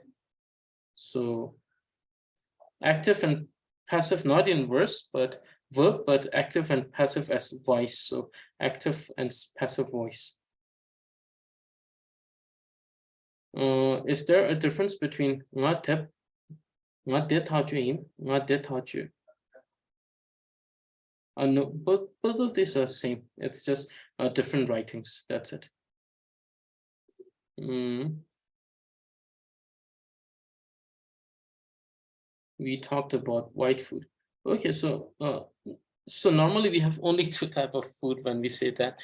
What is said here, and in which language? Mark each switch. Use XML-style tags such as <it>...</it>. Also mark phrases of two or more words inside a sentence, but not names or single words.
<en>So active and passive, not in verse, but verb, but active and passive as voice. So active and passive voice. Is there a difference between</en> <kha>nga tep, nga det hajuin, nga det haju?</kha> <en>No, both of these are same. It's just different writings. That's it. We talked about white food. Okay, so normally we have only two type of food when we say that.</en>